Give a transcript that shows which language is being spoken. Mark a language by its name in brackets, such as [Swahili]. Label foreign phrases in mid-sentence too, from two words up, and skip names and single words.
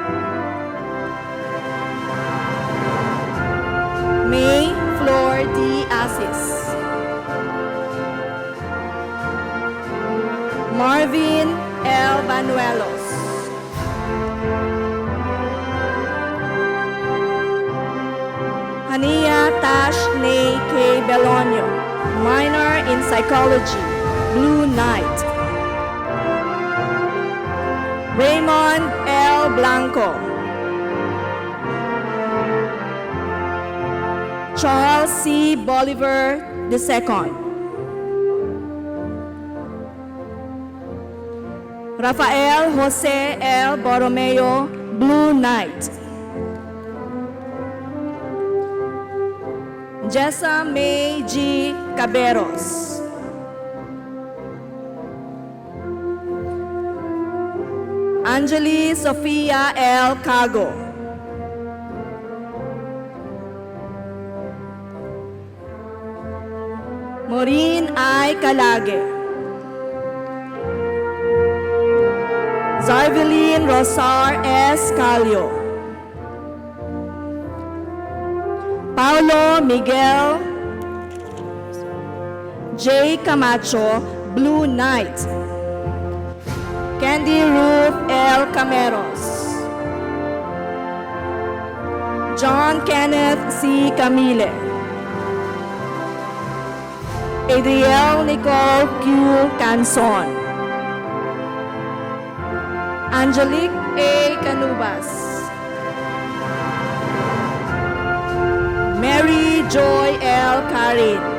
[English] May Flor D. Asis. Marvin L. Banuelos. Hania Tash Nay K. Belonio, minor in psychology, Blue Knight. Raymond L. Blanco. Charles C. Bolivar II. Rafael Jose L. Borromeo, Blue Knight. Jessa May G. Caberos. Angeli Sofia L. Cago. Maureen I. Calage. Zarveline Rosar S. Calio. Paulo Miguel J. Camacho, Blue Knight. Candy Ruth L. Cameros. John Kenneth C. Camille. Adriel Nicole Q. Canson. Angelique A. Canubas. Mary Joy L. Karin.